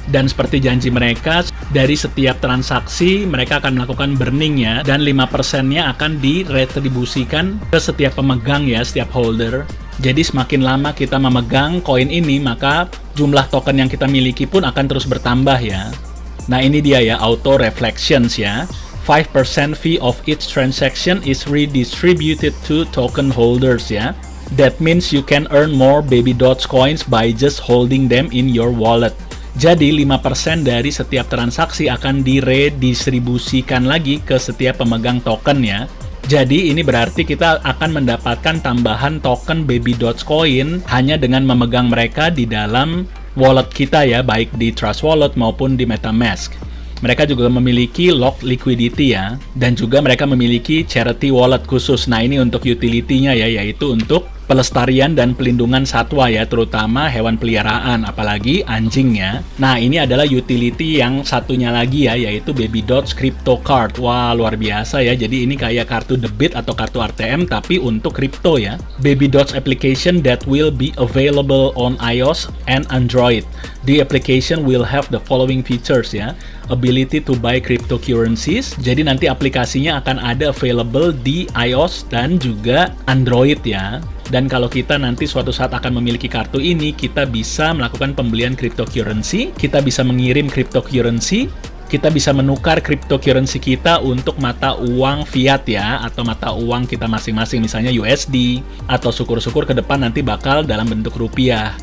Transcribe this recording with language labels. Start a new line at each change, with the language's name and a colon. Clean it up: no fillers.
Indonesian: Dan seperti janji mereka, dari setiap transaksi mereka akan melakukan burning ya. Dan 5%-nya akan diretribusikan ke setiap pemegang ya, setiap holder. Jadi semakin lama kita memegang koin ini, maka jumlah token yang kita miliki pun akan terus bertambah ya. Nah, ini dia ya, auto reflections ya.
English: 5% fee of each transaction is redistributed to token holders
Indonesian: ya.
English: That means you can earn more Baby Dots coins by just holding them in your wallet.
Indonesian: Jadi 5% dari setiap transaksi akan diredistribusikan lagi ke setiap pemegang token ya. Jadi ini berarti kita akan mendapatkan tambahan token Baby Dogecoin hanya dengan memegang mereka di dalam wallet kita ya, baik di Trust Wallet maupun di MetaMask. Mereka juga memiliki lock liquidity ya, dan juga mereka memiliki charity wallet khusus. Nah, ini untuk utility-nya ya, yaitu untuk pelestarian dan pelindungan satwa ya, terutama hewan peliharaan, apalagi anjingnya. Nah, ini adalah utility yang satunya lagi ya, yaitu Baby Dots Crypto Card. Wah, luar biasa ya. Jadi ini kayak kartu debit atau kartu ATM tapi untuk kripto ya.
English: Baby Dots application that will be available on iOS and Android. The application will have the following features
Indonesian: ya.
English: Ability to buy cryptocurrencies.
Indonesian: Jadi nanti aplikasinya akan ada available di iOS dan juga Android ya. Dan kalau kita nanti suatu saat akan memiliki kartu ini, kita bisa melakukan pembelian cryptocurrency, kita bisa mengirim cryptocurrency, kita bisa menukar cryptocurrency kita untuk mata uang fiat ya, atau mata uang kita masing-masing, misalnya USD, atau syukur-syukur ke depan nanti bakal dalam bentuk rupiah.